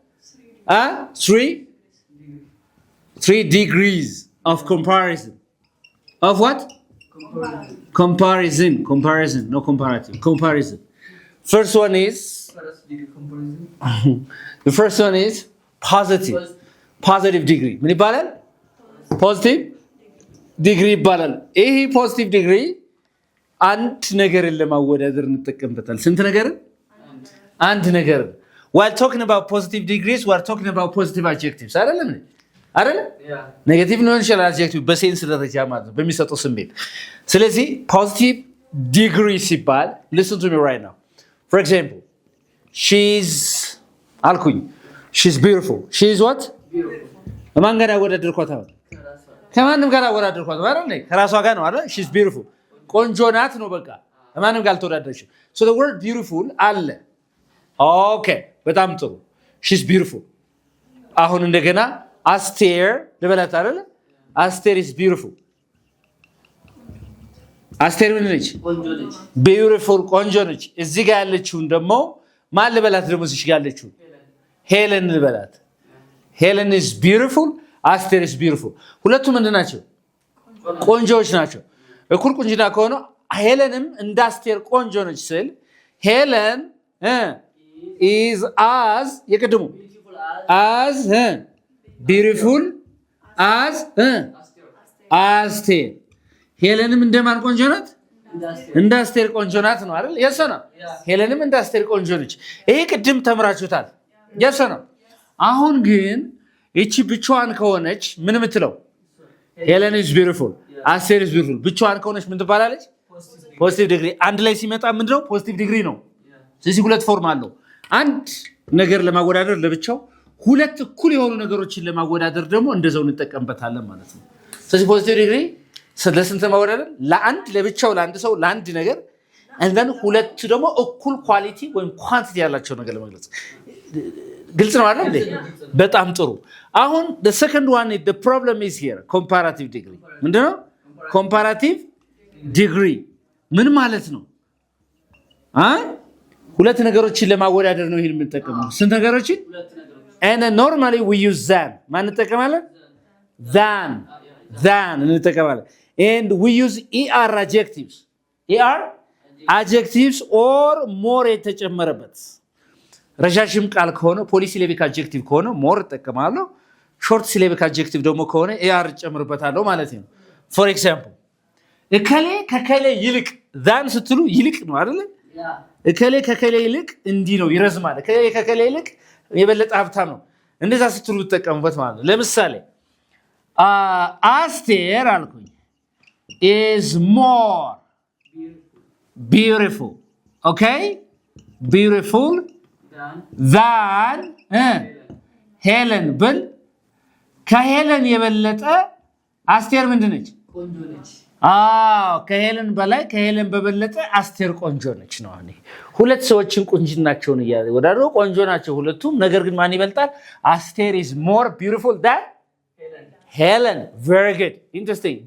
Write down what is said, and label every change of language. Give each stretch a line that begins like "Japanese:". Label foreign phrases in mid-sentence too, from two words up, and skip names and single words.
English: 3 degrees of comparison of what comparison no comparative comparison first one is the first one is positive degree
Amharic: ምን ይባላል
English: positive degree
Amharic: ይባላል ይሄ
English: positive degree
Amharic: አንድ ነገርን ለማወዳደር እንጠቀምበታል ስንት ነገርን አንድ ነገር
English: while talking about positive degrees we are talking about positive adjectives
Amharic: አይደለም ኔጌቲቭ ነው ይችላል adjective በሴንስ ደረጃ ማለት ነው በሚሰጠው ስሜት ስለዚህ
English: positive degree
Amharic: ሲባል
English: listen to me right now for example she's she's what
Amharic: ማን ጋር ያወዳደርኳት ከማንም ጋር ያወዳደርኳት አይደል ከራሷ ጋር ነው አይደል
English: she's beautiful
Amharic: ቆንጆ ናት ነው በቃ ማንም ጋር አልተወዳደረች
English: so the word beautiful
Amharic: አለ okay በጣም ጥሩ
English: she's beautiful
Amharic: አሁን እንደገና አስቴር ልበላት አይደል አስቴር
English: is beautiful
Amharic: አስቴር ምን ነች beautiful ቆንጆ ነች እዚህ ጋር ያለችውን ደግሞ ማን ልበላት ደግሞ እዚህ ጋር ያለችው ሄለን ልበላት ሄለን
English: is beautiful
Amharic: አስቴር
English: is beautiful
Amharic: ሁለቱም ምንድናቸው ቆንጆዎች ናቸው እኩል ቁንጅና ከሆነ ሄለንም እንደ አስቴር ቆንጆ ነች ስል ሄለን
English: is as
Amharic: የቀድሙ
English: as beautiful as
Amharic: አስቴር ሄለንም እንደማን ቆንጆ ናት እንደ አስቴር ቆንጆ ናት ነው አይደል የሰና ሄለንም እንደ አስቴር ቆንጆ ነች ይሄ ቅድም ተምራችሁታል የሰና አሁን ግን እቺ ብቻዋን ከሆነች ምን ምትለው ሄለን
English: is beautiful
Amharic: አስቴር
English: is beautiful
Amharic: ብቻዋን ከሆነች ምን ትባላለች
English: positive degree
Amharic: አንድ ላይ ሲመጣ ምንድነው
English: positive degree
Amharic: ነው ስለዚህ ሁለት ፎርም አለው አንድ ነገር ለማወዳደር ለብቻው ሁለት እኩል የሆኑ ነገሮችን ለማወዳደር ደግሞ እንደዛው እንጠቀምበታለን ማለት ነው ስለዚህ
English: positive degree
Amharic: ስለስንት ማወዳደር ለአንድ ለብቻው ለአንድ ሰው ለአንድ ነገር
English: and then
Amharic: ሁለቱ ደግሞ እኩል ኳሊቲ ወይም ኳንቲቲ ያላቸው ነገር ለመግለጽ ግልጽ ነው አይደል በጣም ጥሩ አሁን
English: the second one is the problem is here comparative degree
Amharic: ምንድነው
English: comparative degree
Amharic: ምን ማለት ነው ሁለት ነገሮችን ለማወዳደር ነው ይሄን የምንጠቀመው ስንት ነገሮችን
English: and normally we use than
Amharic: ማን እንጠቀማለን than እንጠቀማለን
English: and we use er adjectives or more
Amharic: የተጨመረበት ረጃጅም ቃል ከሆነ
English: polysyllabic adjective
Amharic: ከሆነ more ተጠቀማለሁ
English: short syllabic adjective
Amharic: ደግሞ ከሆነ er ጨምርበታለሁ ማለት ነው
English: for example
Amharic: እከሌ ከከሌ ይልቅ than ስትሉ ይልቅ ነው አይደል እከሌ ከከሌ ይልቅ እንዲህ ነው ይረዝማል እከሌ ከከሌ ይልቅ የበለጠ ሀብታም ነው እንደዛ ስትሉ ተጠቀሙበት ማለት ነው ለምሳሌ
English: አስቴር አልኩኝ is more beautiful okay beautiful than ሄለን
Amharic: ብል ከሄለን የበለጠ አስቴር ምንድነች ቆንጆ ነች ከሄለን በላይ ከሄለን በበለጠ አስቴር ቆንጆ ነች ነው አኔ ሁለት ሰዎችን ቁንጅናቸውን ወዳደረው ቆንጆ ናቸው ሁለቱም ነገር ግን ማን ይበልጣል አስቴር
English: is more beautiful than Helen very good interesting do